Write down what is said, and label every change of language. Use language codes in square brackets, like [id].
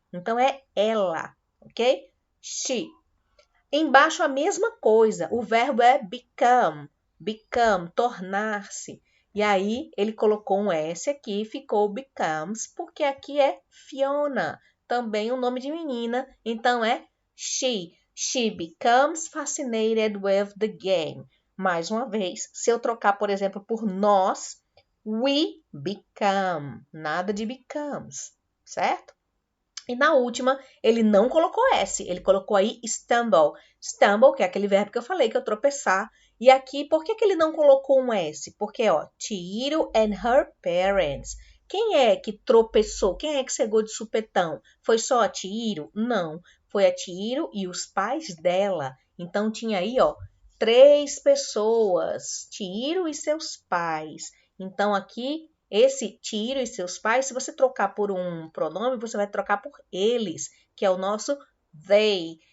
[pt] Então, é ela, ok? She. Embaixo a mesma coisa. O verbo é become. Become, tornar-se. E aí, ele colocou um S aqui, ficou becomes, porque aqui é Fiona, também um nome de menina, então é she. [en] She becomes fascinated with the game. [pt] Mais uma vez, se eu trocar, por exemplo, por nós, [en] we become. [pt] Nada de becomes, certo? E na última, ele não colocou S, ele colocou aí stumble. Stumble, que é aquele verbo que eu falei, que é tropeçar. E aqui, por que ele não colocou um S? Porque, ó, [en] Chihiro and her parents. [pt] Quem é que tropeçou? Quem é que chegou de supetão? Foi só a Chihiro? Não, foi a Chihiro e os pais dela. Então, tinha aí, ó, 3 pessoas. Chihiro e seus pais. Então, aqui esse Chihiro e seus pais, se você trocar por um pronome, você vai trocar por eles, que é o nosso they.